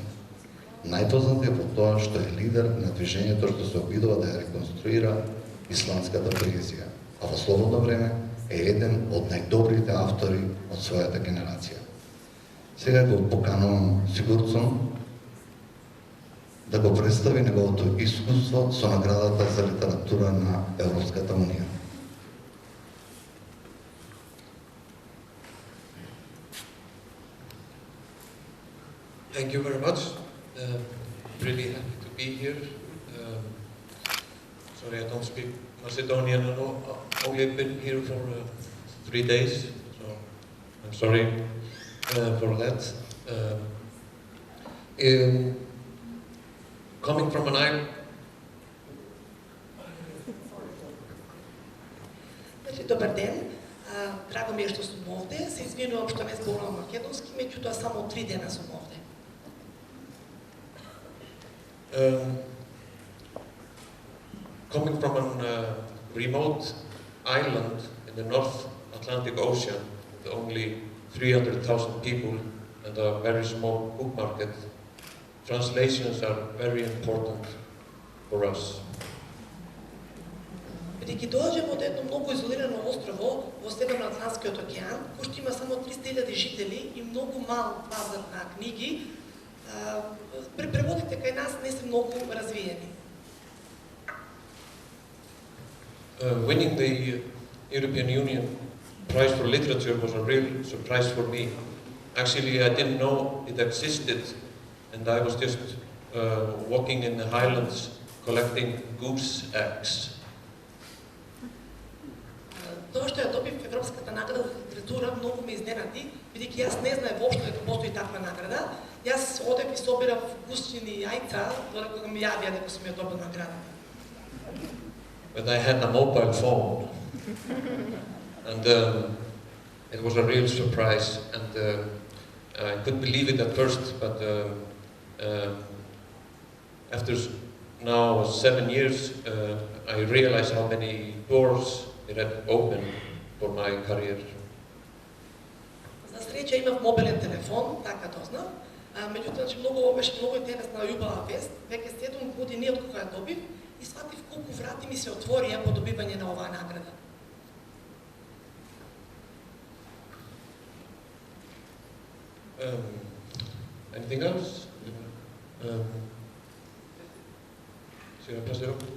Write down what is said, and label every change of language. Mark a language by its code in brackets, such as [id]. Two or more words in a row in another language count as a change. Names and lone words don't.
[mk] Најпознат е по тоа што е лидер на движењето што се обидува да ја реконструира исландската поезија, а во слободно време е еден од најдобрите автори од својата генерација. Сега го поканувам Сигурсон да го представи неговото искуство со наградата за литература на Европската Унија. [en] Thank you very much. Really happy to be here. Sorry, I don't speak Macedonian. I've only been here for 3 days, so I'm sorry for that. Coming from an island. [mk] Добар ден. Драго ми е што сум овде. Се извинувам што не зборувам македонски, меѓутоа само 3 дена сум овде. [en] Coming from a remote island in the North Atlantic Ocean with only 300,000 people and a very small book market, translations are very important for us. [mk] Бидејќи доаѓам од едно многу изолирано острово во Северноатлантскиот океан, кој што има само 300,000 жители и многу мал пазар на книги, преводите кај нас не се многу развиени. [en] Winning the European Union Prize for Literature was a real surprise for me. Actually, I didn't know it existed, and I was just walking in the highlands collecting goose eggs. [mk] Тоа што ја добив Европската награда за литература многу ме изненади, бидејќи јас не знаев воопшто дека постои таква награда. Јас одев и собирав гусчини јајца, додека кога ми јавија дека сум ја добил наградата. [en] But I had a mobile phone, and it was a real surprise, and I couldn't believe it at first, but after now 7 years, I realized how many doors it had opened for my career. [mk] За среќа имав мобилен телефон, така дознав. Меѓутоа, многу беше многу интересна љубава вест. Веќе 7 години од кога ја добив и сватив колку врати ми се отворија по добивање на оваа награда. [en] Anything else? Señor Paseo?